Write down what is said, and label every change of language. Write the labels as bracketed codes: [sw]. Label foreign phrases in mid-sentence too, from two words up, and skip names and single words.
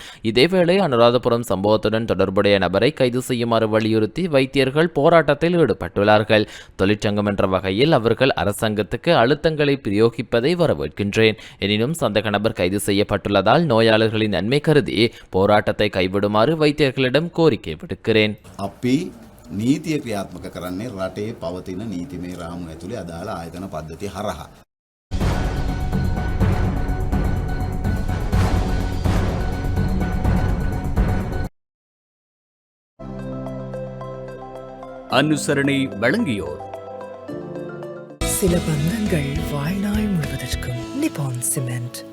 [ta] இதேவேளை அனுராதபுரம் சம்பவத்துடன் தொடர்புடைய நபரை கைது செய்யுமாறு வலியுறுத்தி வைத்தியர்கள் போராட்டத்தில் ஈடுபட்டுள்ளார்கள். தொழிற்சங்கம் என்ற வகையில் அவர்கள் அரசாங்கத்துக்கு அழுத்தங்களை பிரயோகிப்பதை வரவேற்கின்றேன். எனினும் சந்தேக நபர் கைது செய்யப்பட்டுள்ளதால் நோயாளர்களின் நன்மை கருதி போராட்டத்தை கைவிடுமாறு வைத்தியர்களிடம் கோரிக்கை விடுக்கிறேன். [si] අපි නීතිය ක්‍රියාත්මක කරන්නේ රටේ පවතින නීතිමය රාමුව ඇතුලේ අදාළ ආයතන පද්ධතිය හරහා. [ta] அனுசரணை வழங்கியோர் சில பந்தங்கள் வாழ்நாள் முழுவதற்கும் நிப்பான் சிமெண்ட்.